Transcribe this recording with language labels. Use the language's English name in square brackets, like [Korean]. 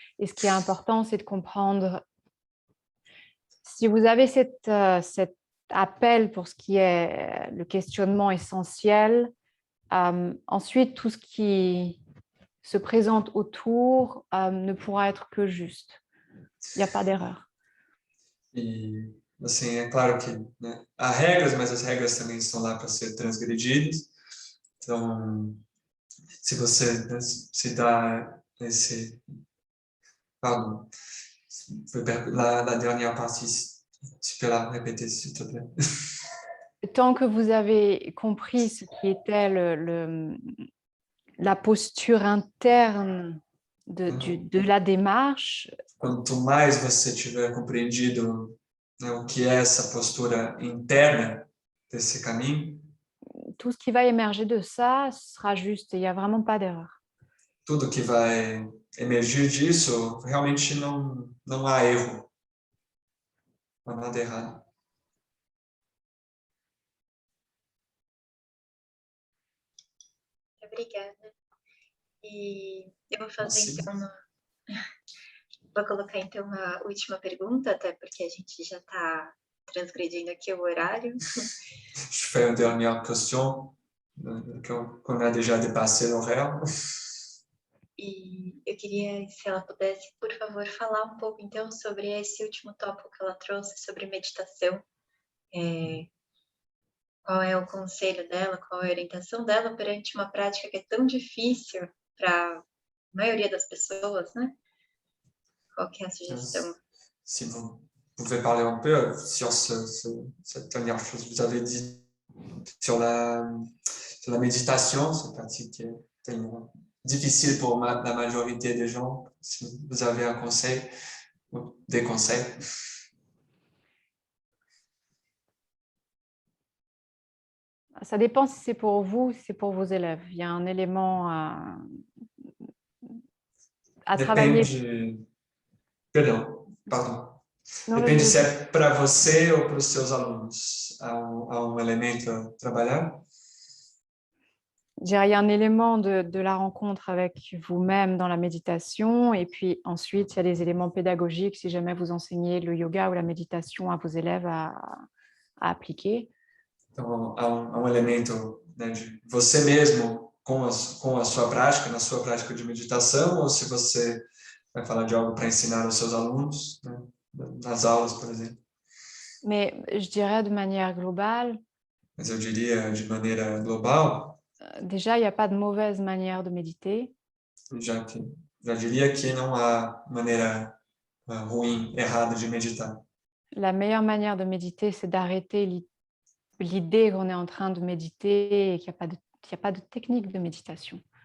[French] Et ce qui est important, c'est de comprendre si vous avez cet appel pour ce qui est le questionnement essentiel, ensuite, tout ce qui se présente autour ne pourra être que juste. Il n'y a pas d'erreur. [Portuguese] E assim, é claro que, né, há regras, mas as regras também estão lá para ser transgredidas. Então, se você, né, se dá esse... [French] Pardon. La dernière partie, tu peux la répéter, s'il te plaît. Tant que vous avez compris ce qui était la posture interne de la démarche, [Portuguese] Quanto mais você tiver compreendido, né, o que é essa postura interna desse caminho, [French] tout ce qui va émerger de ça sera juste. Il n'y a vraiment pas d'erreur. [Portuguese] tudo que vai emergir disso, realmente não há erro, não há nada errado. Obrigada. E eu vou fazer, Sim. então, vou colocar, então, a última pergunta, até porque a gente já está transgredindo aqui o horário. [French] Je fais une dernière question, qu'on a déjà dépassé l'horaire. [Portuguese] E eu queria, se ela pudesse, por favor, falar um pouco, então, sobre esse último tópico que ela trouxe, sobre meditação. Qual é o conselho dela, qual é a orientação dela perante uma prática que é tão difícil para a maioria das pessoas, né? Qual que é a sugestão? [French] Si vous pouvez parler un peu sur cette dernière chose que vous avez dit sur la méditation, cette pratique qui est tellement difficile pour la majorité des gens. Si vous avez un conseil ou des conseils. Ça dépend si c'est pour vous, si c'est pour vos élèves. Il y a un élément à travailler. Pardon. Non, [Portuguese] Depende se é para você ou para os seus alunos. Há um elemento a trabalhar. [French] Il y a un élément de la rencontre avec vous-même dans la méditation, et puis ensuite, il y a des éléments pédagogiques si jamais vous enseignez le yoga ou la méditation à vos élèves à appliquer. [Portuguese] Então, há um elemento, né, de você mesmo com a sua prática, na sua prática de meditação, ou se você vai falar de algo para ensinar aos seus alunos, né, nas aulas, por exemplo. [French] Mais je dirais de manière globale, [Portuguese] Mas eu diria de maneira global, [French] déjà, il n'y a pas de mauvaise manière de méditer. [Portuguese] já diria que não há maneira ruim, errada de meditar. [French] La meilleure manière de méditer, c'est d'arrêter l'idée qu'on est en train de méditer et qu'il n'y a pas de technique de méditation.